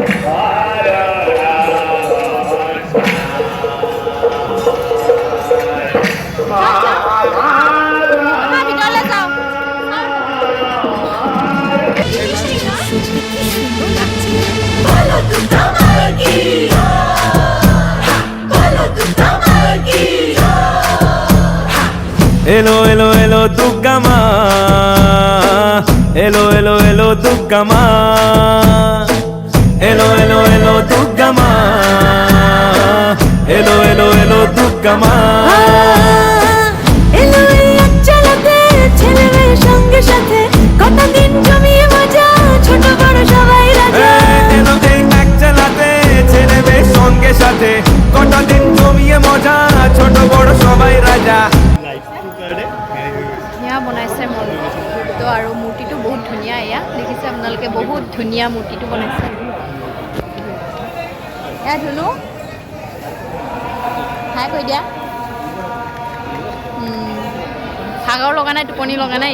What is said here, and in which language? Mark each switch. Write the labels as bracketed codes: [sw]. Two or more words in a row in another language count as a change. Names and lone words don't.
[as] ভিতৰলৈ যাওঁ। [en] Hello, hello, hello, Durga Ma. Hello, hello, hello, Durga Ma. Hello, hello, hello, Durga Ma. Hello, hello, hello, Durga Ma. [bn] এলো এই আঞ্চলতে ছেলে মেয়ে সঙ্গে সাথে কত দিন জমিয়ে মজা ছোট বড় সবাই রাজা এলো এই এক চালাতে ছেলে মেয়ে সঙ্গে সাথে কটা দিন জমিয়ে মজা ছোট বড় সবাই রাজা। [as] ধুনীয়া বনাইছে মূৰ্তিটো, আৰু মূৰ্তিটো বহুত ধুনীয়া। এয়া দেখিছে আপোনালোকে, বহুত ধুনীয়া মূৰ্তিটো বনাইছে। এয়া ধুনু হাই কৈ দিয়া। ভাগৰ লগা নাই, টোপনি লগা নাই।